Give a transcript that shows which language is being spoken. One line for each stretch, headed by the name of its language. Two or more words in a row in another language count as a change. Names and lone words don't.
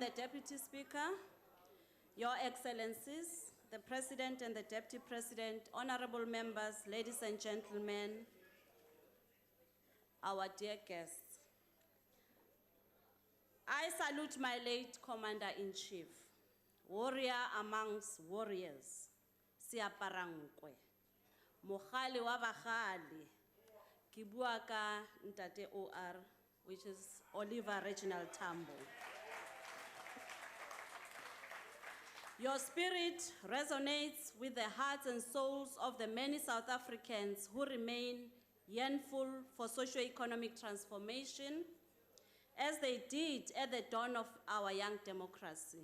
English: Deputy Speaker, Your Excellencies, the President and the Deputy President, Honorable members, ladies and gentlemen, our dear guests. I salute my late Commander-in-Chief, warrior amongst warriors, Siaparangkwe.
Southern Sotho: Mokhali wa bakhali, ke bua ka Ntate OR,
English: which is Oliver Reginald Tambo. Your spirit resonates with the hearts and souls of the many South Africans who remain yearnful for socio-economic transformation, as they did at the dawn of our young democracy.